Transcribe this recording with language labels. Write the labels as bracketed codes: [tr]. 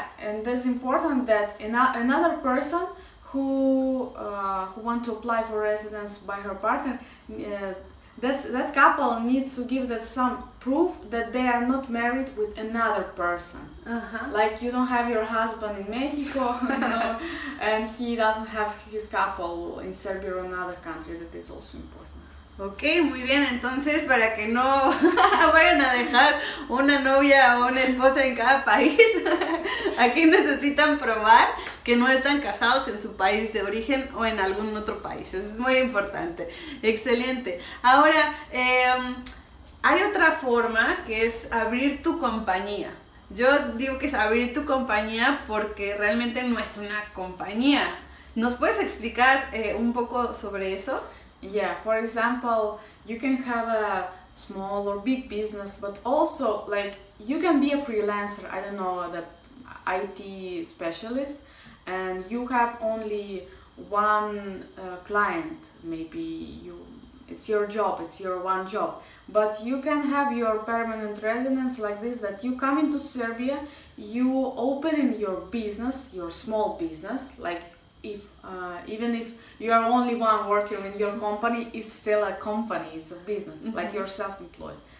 [en] And it's important that another person who want to apply for residence by her partner, that couple needs to give that some proof that they are not married with another person. Like you don't have your husband in Mexico, and he doesn't have his couple in Serbia or another country. That is also important. [es] Ok, muy bien, entonces para que no vayan a dejar una novia o una esposa en cada país, aquí necesitan probar que no están casados en su país de origen o en algún otro país. Eso es muy importante. Excelente. Ahora, hay otra forma que es abrir tu compañía. Yo digo que es abrir tu compañía porque realmente no es una compañía. ¿Nos puedes explicar un poco sobre eso? [en] Yeah, for example, you can have a small or big business, but also like you can be a freelancer, I don't know, the IT specialist, and you have only one client, maybe it's your job, it's your one job, but you can have your permanent residence like this, that you come into Serbia, you open in your business, your small business, like even if you are only one worker in your company, it's still a company, it's a business, like you're self-employed.